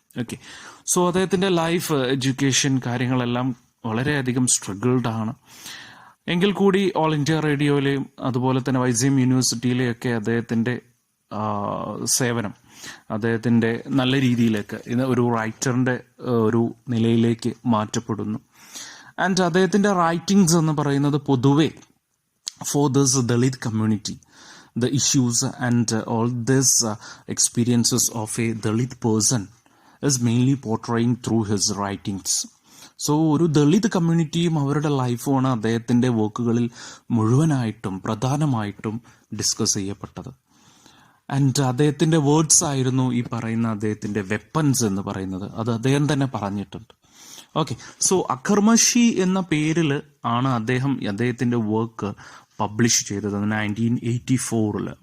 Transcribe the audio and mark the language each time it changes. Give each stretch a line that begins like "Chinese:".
Malayalam: Okay, so അദ്ദേഹത്തിൻ്റെ life, education കാര്യങ്ങളെല്ലാം വളരെയധികം സ്ട്രഗിൾഡ് ആണ്. എങ്കിൽ കൂടി ഓൾ ഇന്ത്യ റേഡിയോയിലെയും അതുപോലെ തന്നെ വൈസിയം യൂണിവേഴ്സിറ്റിയിലെയൊക്കെ അദ്ദേഹത്തിൻ്റെ സേവനം അദ്ദേഹത്തിൻ്റെ നല്ല രീതിയിലേക്ക് ഒരു റൈറ്ററിൻ്റെ ഒരു നിലയിലേക്ക് മാറ്റപ്പെടുന്നു. ആൻഡ് അദ്ദേഹത്തിൻ്റെ റൈറ്റിങ്സ് എന്ന് പറയുന്നത് പൊതുവെ for this Dalit community,
English: the issues and all this experiences of a Dalit person is mainly portraying through his writings.
Malayalam: So ഒരു ദളിത് കമ്മ്യൂണിറ്റിയും അവരുടെ ലൈഫുമാണ് അദ്ദേഹത്തിൻ്റെ വർക്കുകളിൽ മുഴുവനായിട്ടും പ്രധാനമായിട്ടും ഡിസ്കസ് ചെയ്യപ്പെട്ടത്. ആൻഡ് അദ്ദേഹത്തിൻ്റെ വേർഡ്സ് ആയിരുന്നു ഈ പറയുന്ന അദ്ദേഹത്തിൻ്റെ വെപ്പൺസ് എന്ന് പറയുന്നത്. അത് അദ്ദേഹം തന്നെ പറഞ്ഞിട്ടുണ്ട്. ഓക്കെ, സോ അക്കർമഷി എന്ന പേരിൽ ആണ് അദ്ദേഹത്തിൻ്റെ വർക്ക് പബ്ലിഷ് ചെയ്തത് 1984.